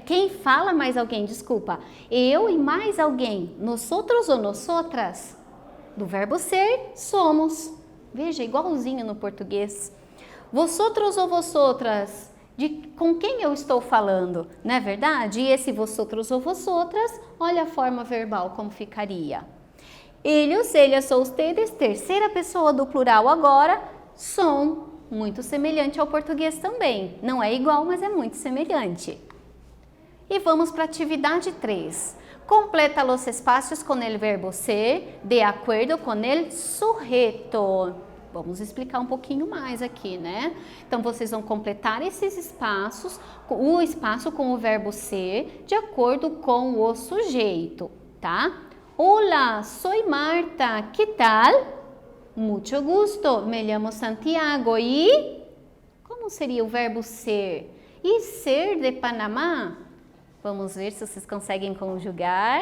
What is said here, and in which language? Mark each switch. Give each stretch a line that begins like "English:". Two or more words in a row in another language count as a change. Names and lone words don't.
Portuguese: Quem fala mais alguém, desculpa. Eu e mais alguém, nosotros ou nosotras. Do verbo ser, somos. Veja, igualzinho no português.
Spanish: Vosotros ou vosotras.
Portuguese: Com quem eu estou falando, não é verdade? E esse vosotros ou vosotras, olha a forma verbal como ficaria.
Spanish: Ellos, ellas ou ustedes,
Portuguese: terceira pessoa do plural agora, são muito semelhante ao português também. Não é igual, mas é muito semelhante. E vamos para a atividade 3.
Spanish: Completa los espacios con el verbo ser de acuerdo con el sujeto.
Portuguese: Vamos explicar um pouquinho mais aqui, né? Então, vocês vão completar esses espaços, o espaço com o verbo ser, de acordo com o sujeito, tá?
Spanish: Hola, soy Marta, ¿qué tal? Mucho gusto, me llamo Santiago e...
Portuguese: Como seria o verbo ser? E ser de Panamá? Vamos ver se vocês conseguem conjugar.